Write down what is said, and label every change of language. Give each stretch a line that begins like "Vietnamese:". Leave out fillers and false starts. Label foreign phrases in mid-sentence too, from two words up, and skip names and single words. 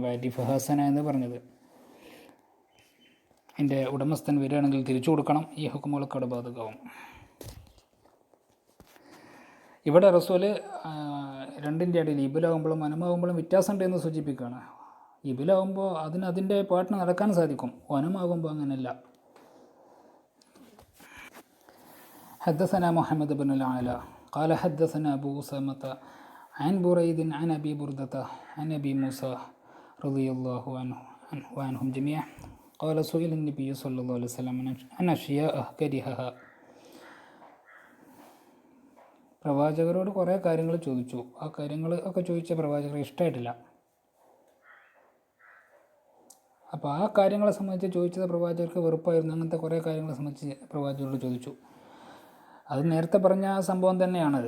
Malayalam: വാരിഫ് ഹസന എന്ന് പറഞ്ഞത് അതിൻ്റെ ഉടമസ്ഥൻ വരികയാണെങ്കിൽ തിരിച്ചു കൊടുക്കണം. ഈ ഹുക്കുമുകളൊക്കെ അവിടെ ബാധകമാവും. ഇവിടെ റസൂല് രണ്ടിൻ്റെ ഇടയിൽ ഇബിലാവുമ്പോഴും വനമാകുമ്പോഴും വ്യത്യാസമുണ്ട് എന്ന് സൂചിപ്പിക്കുകയാണ്. ഇബിലാവുമ്പോൾ അതിൻ്റെ പാട്ടിന് നടക്കാൻ സാധിക്കും, വനമാകുമ്പോൾ അങ്ങനെയല്ല.
Arabic: حدثنا محمد بن العلاء قال حدثنا أبو أسامة عن بريد عن أبي بردة عن أبي موسى رضي الله عنه وعنهم جميعا قال سئل النبي صلى الله عليه وسلم عن أشياء كرهها.
Malayalam: പ്രവാചകരോട് കുറേ കാര്യങ്ങൾ ചോദിച്ചു. ആ കാര്യങ്ങൾ ഒക്കെ ചോദിച്ച പ്രവാചകർ ഇഷ്ടമായിട്ടില്ല. അപ്പോൾ ആ കാര്യങ്ങളെ സംബന്ധിച്ച് ചോദിച്ചത് പ്രവാചകർക്ക് വെറുപ്പായിരുന്നു. അങ്ങനത്തെ കുറേ കാര്യങ്ങളെ സംബന്ധിച്ച് പ്രവാചകരോട് ചോദിച്ചു. അത് നേരത്തെ പറഞ്ഞ ആ സംഭവം തന്നെയാണത്.